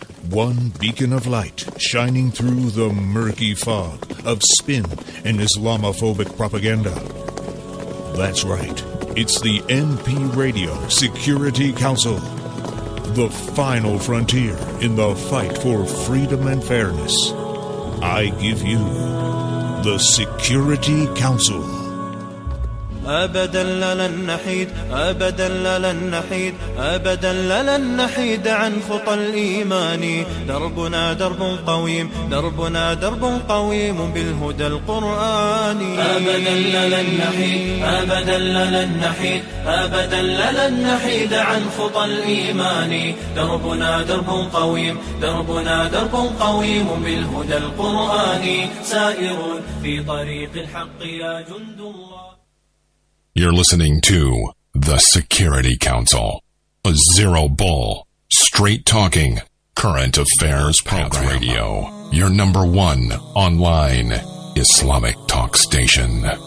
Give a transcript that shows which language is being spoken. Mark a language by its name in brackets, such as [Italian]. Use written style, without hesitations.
[English] One beacon of light shining through the murky fog of spin and Islamophobic propaganda. That's right. It's the NP Radio Security Council, the final frontier in the fight for freedom and fairness. I give you the Security Council. [Arabic] أبدا لن نحيد أبدا لن نحيد أبدا لن نحيد عن خطى الإيمان دربنا درب قويم دربنا درب قويم بالهدى القرآني أبدا لن نحيد أبدا لن نحيد أبدا لن نحيد عن خطى الإيمان دربنا درب قويم دربنا درب قويم بالهدى القرآني سائر في طريق الحق يا جند الله. [English] You're listening to The Security Council, a zero-bull, straight-talking, current affairs program. Radio, your number one online Islamic talk station.